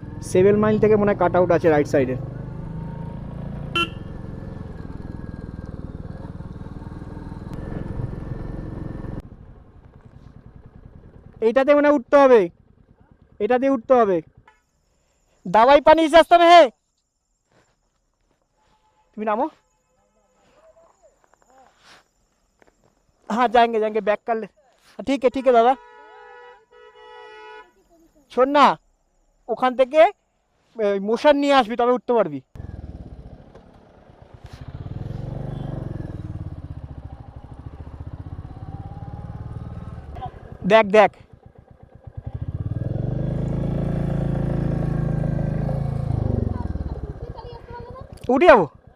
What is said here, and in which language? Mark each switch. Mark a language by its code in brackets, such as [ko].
[bn] 7 mile থেকে মনে হয় কাট আউট আছে রাইট সাইডে। এইটাতে মনে হয় উঠতে হবে, এটা দিয়ে উঠতে হবে। [hi] দাওয়াই पानी इस रास्ते में है। [bn] তুমি নামো। [hi] हाँ जाएंगे जाएंगे, बैक कर ले। ठीक है दादा। [bn] শোন না, ওখান থেকে মোশন নিয়ে আসবি, তবে উঠতে পারবি। দেখ দেখ, উঠে যাবো।